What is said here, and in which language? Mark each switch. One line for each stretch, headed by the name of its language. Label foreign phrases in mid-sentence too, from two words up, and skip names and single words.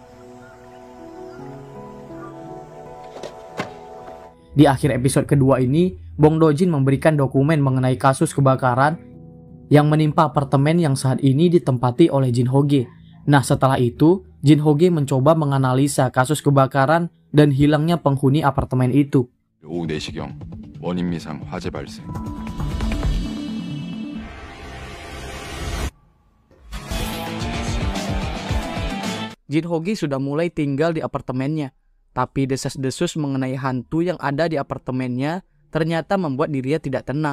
Indonesian: Di akhir episode kedua ini, Bong Do-jin memberikan dokumen mengenai kasus kebakaran yang menimpa apartemen yang saat ini ditempati oleh Jin Ho-ge. Nah, setelah itu, Jin Ho-ge mencoba menganalisa kasus kebakaran dan hilangnya penghuni apartemen itu.
Korean: 오후 4시경 원인 미상 화재 발생.
Indonesian: Jin Ho-ge sudah mulai tinggal di apartemennya, tapi desas-desus mengenai hantu yang ada di apartemennya ternyata membuat dirinya tidak tenang.